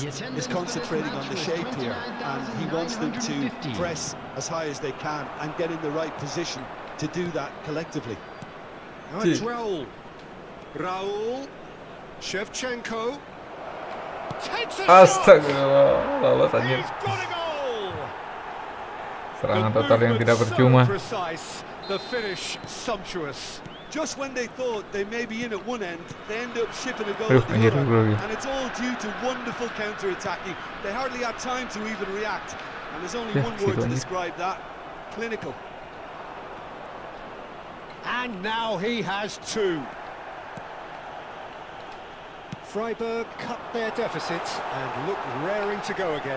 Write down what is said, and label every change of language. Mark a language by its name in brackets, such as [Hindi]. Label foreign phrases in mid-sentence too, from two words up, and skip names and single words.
[English] The attendance is concentrating for on the this shape match here, and he wants them to 29,950. press as high as they can and get in the right position to do that collectively. Now it's Raul. Raul. Shevchenko. Takes a shot! [Indonesian] Astagfirullah, lolos anjir. [English] He's got a goal! [Indonesian] Serangan [English] The [Indonesian] total yang [English] movement [Indonesian] tidak [English] so [Indonesian] percuma. [English] precise, the finish sumptuous. Just when they thought they may be in at one end, they end up shipping a goal [Indonesian] Aduh, [English] at the [Indonesian] anjir, [English] other, [Indonesian] dulu lagi. [English] and it's all due to wonderful counter-attacking. They hardly had time to even react, and there's only [Indonesian] Ya, [English] one [Indonesian] situ [English] word to [Indonesian] anjir. [English] describe that: clinical. And now he has 2. Freiburg cut their deficits and look raring to go again.